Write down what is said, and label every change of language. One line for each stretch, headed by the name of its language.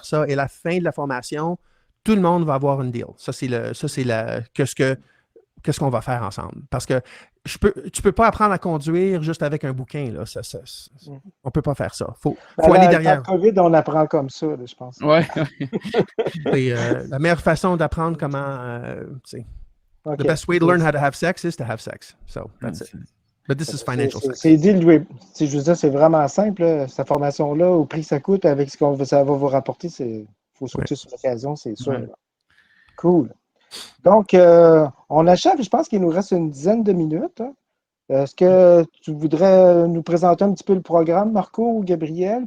French: Et à la fin de la formation, tout le monde va avoir une deal. Qu'est-ce qu'on va faire ensemble? Parce que tu peux pas apprendre à conduire juste avec un bouquin. Là. On peut pas faire ça. Faut aller derrière. Dans le COVID, on apprend comme ça, là, je pense. Oui. C'est la meilleure façon d'apprendre comment...
English: The best way to learn how to have sex is to have sex. So, that's it. But this is financial sex.
French: C'est dit, je veux dire, c'est vraiment simple, là, cette formation-là, au prix que ça coûte, avec ce que ça va vous rapporter, il faut sauter sur l'occasion, c'est sûr. Ouais. Cool. Donc, on achève, je pense qu'il nous reste une dizaine de minutes. Hein. Est-ce que tu voudrais nous présenter un petit peu le programme, Marco ou Gabriel?